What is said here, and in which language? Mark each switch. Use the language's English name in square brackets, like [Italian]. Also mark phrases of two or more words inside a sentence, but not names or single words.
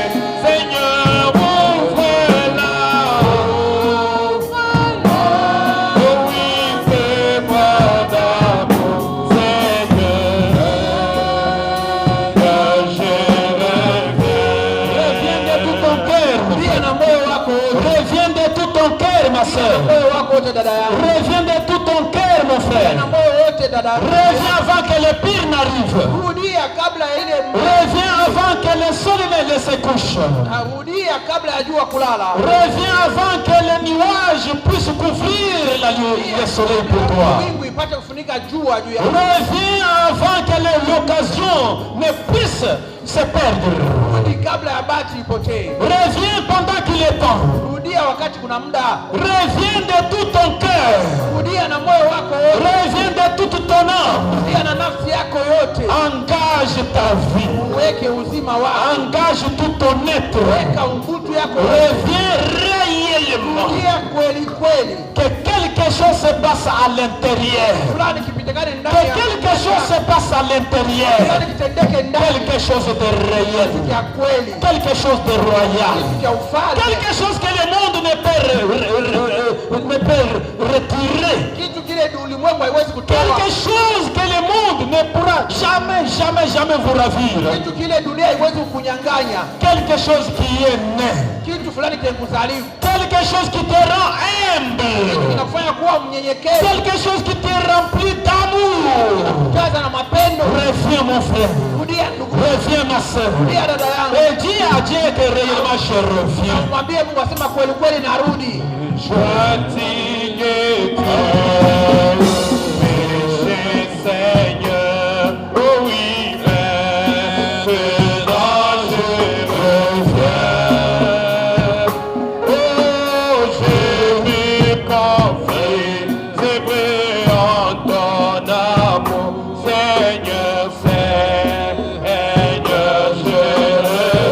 [French] Seigneur, ouvre-la. Oh oui, fais-moi d'amour, Seigneur, je Reviens de tout ton cœur. [Swahili] Lia na moyo wako wote. [French] Reviens de tout ton cœur, ma soeur. [Swahili] Moyo wako wote dada yangu. [French] Reviens de tout ton cœur, mon [Swahili] Lia na [French] frère. [Swahili] moyo wote dada yangu. [French] Reviens avant que le pire n'arrive. [Swahili] Rudia kabla ya ile [French] Reviens avant que le soleil ne se couche. [Swahili] rudia kabla ya jua kulala. [French] Reviens avant que les nuages puissent couvrir le soleil pour toi. [Swahili] Wingu ipate kufunika jua juu ya. [French] Reviens avant que l'occasion ne puisse se perdre. [Swahili] Rudi kabla ya bati ipotee. [French] Reviens pendant qu'il est temps. [Swahili] Rudia wakati kuna muda. [French] Reviens de tout ton cœur. [Swahili] Rudia na moyo wako wote. [French] Reviens de toute ton âme. [Swahili] Rudia na nafsi yako yote. [French] Engage ta vie. [Swahili] Uweke uzima wako. [French] Engage tout ton être. [Swahili] Weka nguvu yako. [French] Reviens réellement. [Swahili] Rudia kweli kweli. [French] Que quelque chose se passe à l'intérieur. [Swahili] Fulani kipitikane [French] Que [Swahili] ndani ya. [French] quelque chose se passe à l'intérieur. [Swahili] Fulani kitendeke ndani [French] Quelque chose de réel. [Swahili] ya kweli. [French] Quelque chose de royal. [Swahili] Ya ufalme. [French] Quelque chose que le monde ne peut retirer. [Swahili] Kitu kile ulimwengu haiwezi kutoa. [French] Quelque chose que le monde ne pourra jamais vous ravir. [Swahili] Kitu kile dunia haiwezi kukunyang'anya. [French] Quelque chose qui est né. [Swahili] Kitu fulani kinakuzaliwa. [French] Quelque chose qui te rend humble. [Swahili] Kinakufanya kuwa mnyenyekevu. [French] Quelque chose qui te remplit d'amour. [Swahili] Jaza na mapendo. [French] Reviens mon frère. [Swahili] Rudia ndugu. [French] Reviens ma soeur. [Swahili] Rudia dada yangu. [French] Et dis à Dieu que réellement je reviens. [Swahili] Mwambie Mungu asema kweli kweli narudi. [French] fatigué, péché, Seigneur, oh oui, maintenant je reviens. Oh, je m'ai confié, c'est vrai en ton amour, Seigneur, Seigneur, je reviens.